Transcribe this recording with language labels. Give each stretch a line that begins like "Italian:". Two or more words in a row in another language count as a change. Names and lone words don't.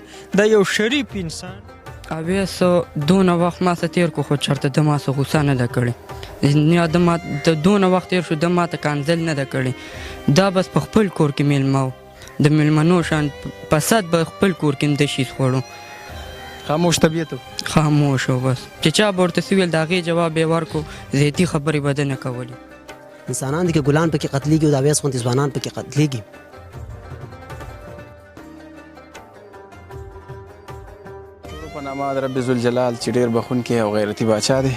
Pashto: دا یو شریف انسان. اویسو دونه وخت ما څه تېر کو خو چېرته د ما څه غوسه نه ده کړې، یا د دونه وخت تېر شو د ما ته کانزل نه ده کړې. دا بس په خپل کور کې میلمه و، د میلمنو شان په صد به خپل کور کې د شي خوړو. خاموش طبیعت و، خاموش و بس. چې چا به ورته څه ویل د هغې جواب یې ورکړو، زیاتي خبرې به ده نه کولې. انسانان دي که ګلان پکې قتلېږي او د اویس غوندې ځوانان پکې قتلېږي. په نامه د رب ذوالجلال چې ډېر بخونکی او غیرتي باچا دی.